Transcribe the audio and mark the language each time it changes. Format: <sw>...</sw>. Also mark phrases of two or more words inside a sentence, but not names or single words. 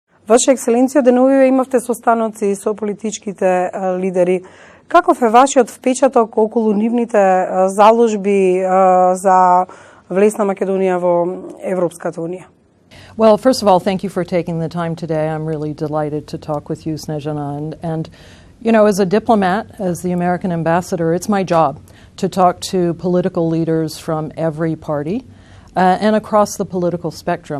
<mk>Ваша екселенција, деновиве имавте состаноци со политичките лидери. Каков е вашиот впечаток околу нивните заложби за влез на Македонија во Европската унија?</mk> <en>Well, first of all, thank you for taking the time today. I'm really delighted to talk with you, Snežana. And you know, as a diplomat, as the American ambassador, it's my job to talk to political leaders from every party and across the political spectrum.</en>